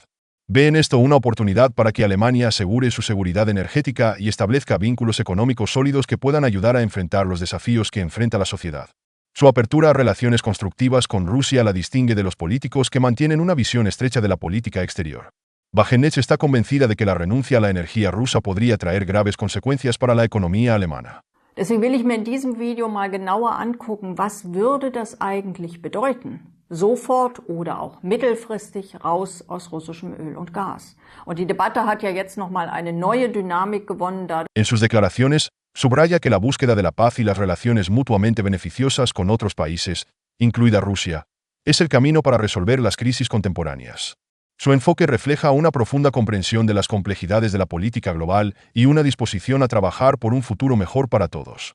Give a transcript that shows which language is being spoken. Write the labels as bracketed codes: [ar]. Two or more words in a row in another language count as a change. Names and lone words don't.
[es] Ve en esto una oportunidad para que Alemania asegure su seguridad energética y establezca vínculos económicos sólidos que puedan ayudar a enfrentar los desafíos que enfrenta la sociedad. Su apertura a relaciones constructivas con Rusia la distingue de los políticos que mantienen una visión estrecha de la política exterior. Wagenknecht está convencida de que la renuncia a la energía rusa podría traer graves consecuencias para la economía alemana. [de] Deswegen will ich mir in diesem Video mal genauer angucken, was würde das eigentlich bedeuten? Sofort oder auch mittelfristig raus aus russischem Öl und Gas. Und die Debatte hat ja jetzt nochmal eine neue Dynamik gewonnen. [es] En sus declaraciones, subraya que la búsqueda de la paz y las relaciones mutuamente beneficiosas con otros países, incluida Rusia, es el camino para resolver las crisis contemporáneas. Su enfoque refleja una profunda comprensión de las complejidades de la política global y una disposición a trabajar por un futuro mejor para todos.